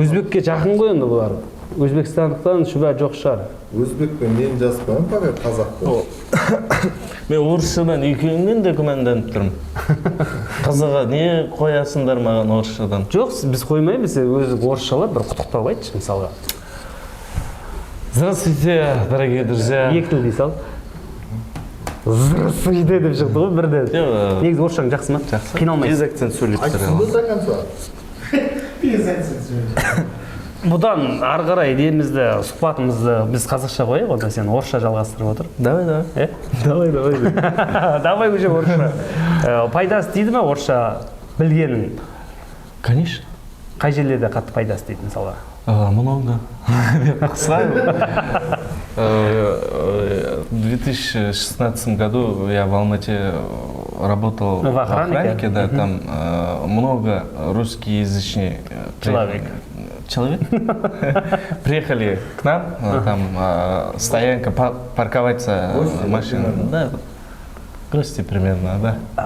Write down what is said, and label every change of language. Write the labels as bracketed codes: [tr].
[kk] Өзбекке жақын ғой енді бұлар. Өзбекстандықтан шүбә жоқ шығар. Өзбекпен мен жазбаймын, пока қазақпен. Мен орысшадан екеуіңнен де күмәнданып тұрмын. Қызыға не қоясыңдар маған орысшадан? Жоқ, біз қоймаймыз, өзі орысшалап бір құттықтау айтшы мысалға. [ru] Здравствуйте, дорогие друзья. [kk] 2 тіл дей сал. Здравствуйте деп шықты ғой бірден. Негізі орысшаң жақсы ма? Жақсы. Қиналмайсың. [ru] Без акцент сөйлеп [kk] Айтсын тұрады. [ru] до конца. Без акцент. [kk] Бұдан ары қарай немізді, сұхбатымызды біз қазақша қояйық, онда сен орысша жалғастырып отыр. [ru] Давай. Давай. Давай уже орысша. [kk] Пайдасы тиді ме орысша білгенің? [ru] Конечно. [kk] Қай жерлерде қатты пайдасы тиді мысалға? [ru] Много. Қысқа. В 2016 году я в Алмате работал в охраннике, да, там много русскоязычных человек приехали к нам, там стоянка, парковаться машина, да, гости примерно, да.